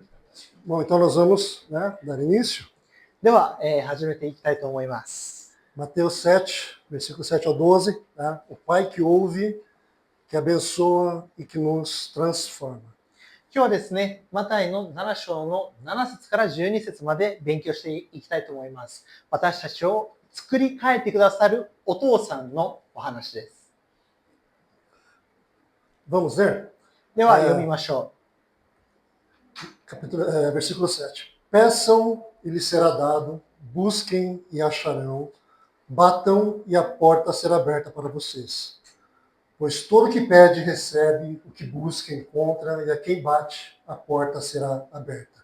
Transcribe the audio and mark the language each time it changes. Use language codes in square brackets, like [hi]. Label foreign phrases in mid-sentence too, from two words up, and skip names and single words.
[pt] Bom, então nós vamos, né, dar início. [ja] では、始めていきたいと思います。 [pt] Mateus 7, versículo 7 ao 12, tá? O Pai que ouve, que abençoa e que nos transforma. [ja] 今日はですね、マタイの7章の7節から12節まで勉強していきたいと思います。私たちを作り変えてくださるお父さんのお話です。 [pt] Vamos ler? [ja] では、読みましょ [pt] Versículo 7. Peçam e lhes será dado, busquem e acharão, batam e a porta será aberta para vocês. Pois todo que pede recebe, o que busca encontra, e a quem bate a porta será aberta.